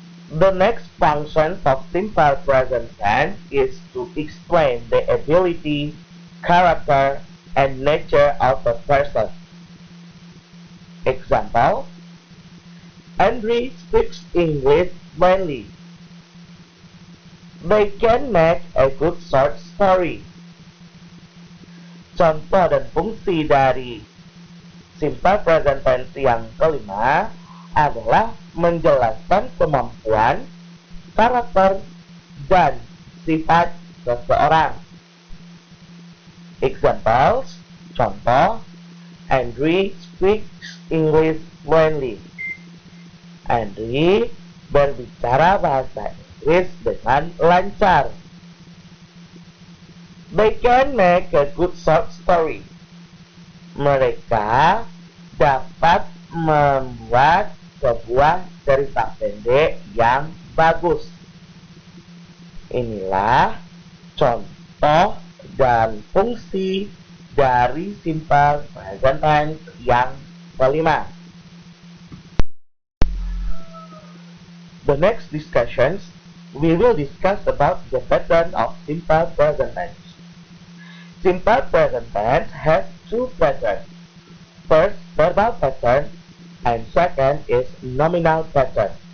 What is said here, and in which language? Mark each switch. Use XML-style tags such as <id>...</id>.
<en>The next function of simple present tense is to explain the ability, character, and nature of a person. Example, Andrew speaks English fluently. They can make a good short story.</en> <id>Contoh dan fungsi dari simple present tense yang kelima adalah menjelaskan kemampuan, karakter, dan sifat seseorang.</id> <en>Examples, contoh, Andrew speaks English fluently.</en> <id>Andrew berbicara bahasa Inggris dengan lancar.</id> <en>They can make a good short story.</en> <id>Mereka dapat membuat sebuah cerita pendek yang bagus. Inilah contoh dan fungsi dari simple present tense yang kelima.</id> <en>The next discussions, we will discuss about the pattern of simple present tense. Simple present tense has two patterns. First, verbal pattern, and second is nominal pattern.</en>